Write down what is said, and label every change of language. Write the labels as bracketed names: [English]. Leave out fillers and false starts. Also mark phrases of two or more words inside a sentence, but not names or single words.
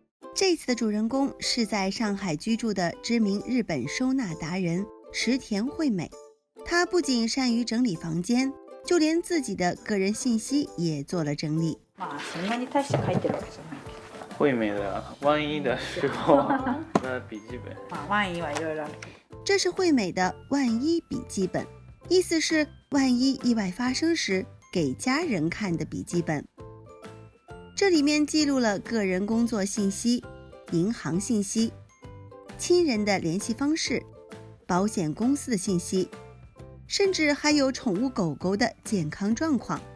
[Chinese] 这次的主人公是在上海居住的知名日本收纳达人池田惠美。她不仅善于整理房间，就连自己的个人信息也做了整理。 [Japanese] そんなに大して書いてるわけじゃない。 [Chinese] 惠美的万一的时候的笔记本。 [Japanese] 万一はいろいろある。 [Chinese] 这是惠美的万一笔记本，意思是万一意外发生时给家人看的笔记本。这里面记录了个人工作信息、银行信息、亲人的联系方式、保险公司的信息，甚至还有宠物狗狗的健康状况。